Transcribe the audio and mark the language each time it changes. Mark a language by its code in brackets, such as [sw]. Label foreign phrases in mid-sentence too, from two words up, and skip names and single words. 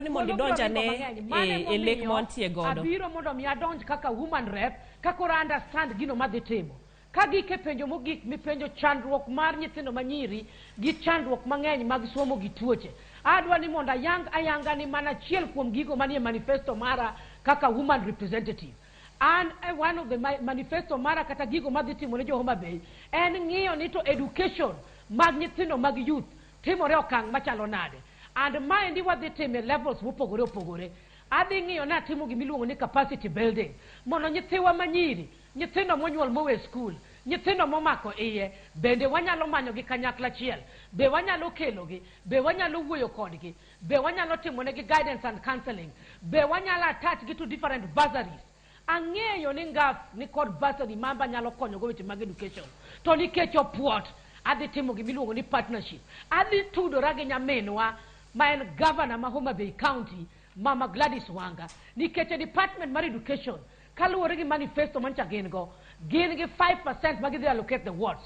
[luo] ni mondo donja ne lek montie godo. Abiro mondo mi adonj kaka [en] woman rep, [luo] kaka ora understand gino madhi timo. Ka gike penjo mogik mi penjo chandruok mar nyithindo manyiri gi chandruok mang'eny mag somo gi tuoche. Adwa ni mondo ayanga ni mana chiel kuom gigo manie manifesto mara kaka [en] woman representative. And one of the manifesto [luo] mara kata gigo madhi timo ne jo Homa Bay en ng'iyo ni to education mag nyithindo mag youth timore okang' machalo nade. And maendi wadhi [en] time levels [luo] mopogore opogore. Adhi ng'iyo na timo gimiluongo ni [en] capacity building. [luo] Mondo nyithiwa manyiri, nyithindo monyuol mowe school, nyithindo momako iye, bende wanyalo manyo gi kanyakla achiel. Be wanyalo kelogi, be wanyalo wuoyo kodgi, be wanyalo timo negi [en] guidance and counseling, [luo] be wanyalo attach gi [en] to different bursaries. [luo] Ang'eyo ni ngaf ni kod bursary mamba nyalo konyo go weche mag education. To nikech opuot, adhi timo gimiluongo ni partnership. Adhi tudora gi nyaminwa ma en gavana ma Homa Bay County, Mama Gladys Wanga, nikech department mar education kaluwore gi manifesto mancha gin go, gin gi 5% magidhi [en] allocate the wards.